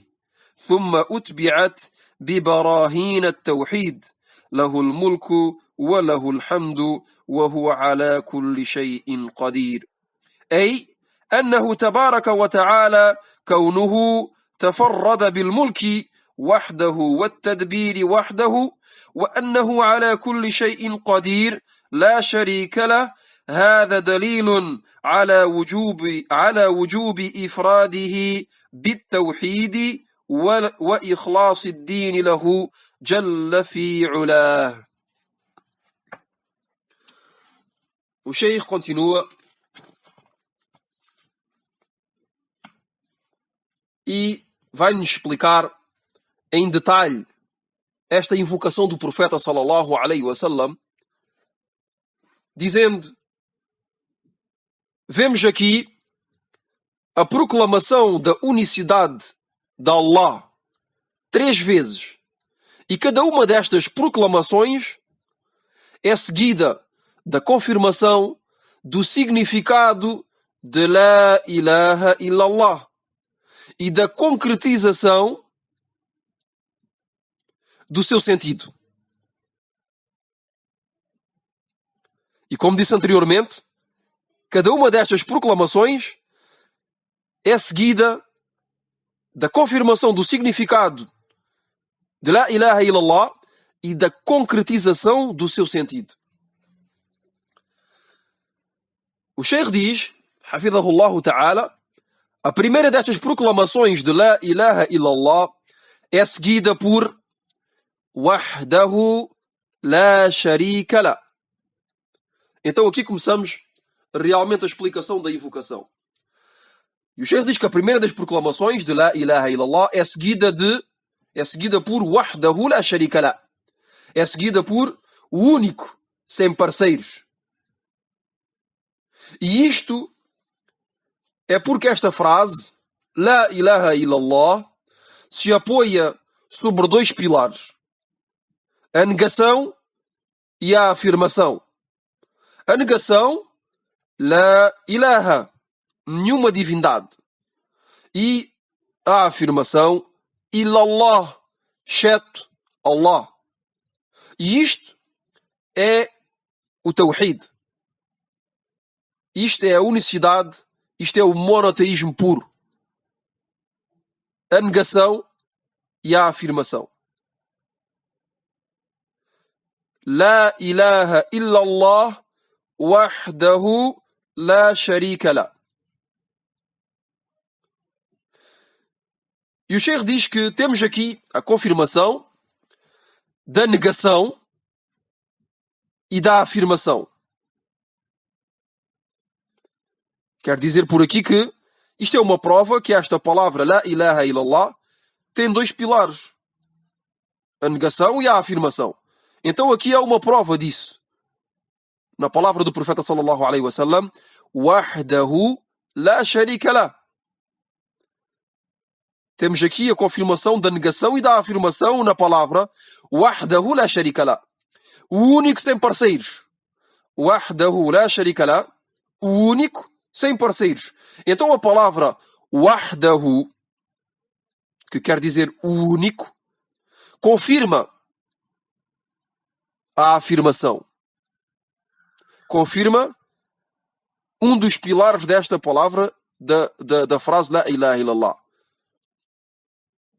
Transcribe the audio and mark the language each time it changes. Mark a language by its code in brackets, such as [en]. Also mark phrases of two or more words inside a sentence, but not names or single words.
[ar] ثم أتبعت ببراهين التوحيد: له الملك وله الحمد وهو على كل شيء قدير، أي أنه تبارك وتعالى كونه تفرد بالملك وحده والتدبير وحده، وأنه على كل شيء قدير لا شريك له. هذا دليل على وجوب إفراده بالتوحيد وإخلاص الدين له جل في علاه. [pt] O Sheikh continua e vai-nos explicar em detalhe esta invocação do profeta [ar] صلى الله عليه وسلم, [pt] dizendo: vemos aqui a proclamação da unicidade de Allah 3 vezes, e cada uma destas proclamações é seguida da confirmação do significado de [ar] لا إله إلا الله [pt] e da concretização do seu sentido. E como disse anteriormente, cada uma destas proclamações é seguida da confirmação do significado de [ar] لا إله إلا الله [pt] e da concretização do seu sentido. O Sheikh diz, [ar] حفظه الله تعالى, [pt] a primeira destas proclamações de [ar] لا إله إلا الله [pt] é seguida por [ar] وحده لا شريك له. [pt] Então aqui começamos realmente a explicação da invocação. E o Sheikh diz que a primeira das proclamações de [ar] لا إله إلا الله [pt] é seguida por [ar] وحده لا شريك له. [pt] É seguida por o único, sem parceiros. E isto é porque esta frase, [ar] لا إله إلا الله, [pt] se apoia sobre 2 pilares: a negação e a afirmação. A negação, [ar] لا إله, [pt] nenhuma divindade. E a afirmação, Illallah, exceto Allah. E isto é o Tawhid. Isto é a unicidade, isto é o monoteísmo puro. A negação e a afirmação. [ar] لا إله إلا الله وحده لا شريك له. [pt] E o Sheikh diz que temos aqui a confirmação da negação e da afirmação. Quer dizer por aqui que isto é uma prova que esta palavra [ar] لا إله إلا الله [pt] tem 2 pilares: a negação e a afirmação. Então aqui há uma prova disso. Na palavra do profeta [ar] صلى الله عليه وسلم, وحده لا شريك له. [pt] Temos aqui a confirmação da negação e da afirmação na palavra [ar] وحده لا شريك له. [pt] O único sem parceiros. [ar] وحده لا شريك له. [pt] O único sem parceiros. Então a palavra Wahdahu, que quer dizer o único, confirma a afirmação. Confirma um dos pilares desta palavra da frase [ar] لا إله إلا الله.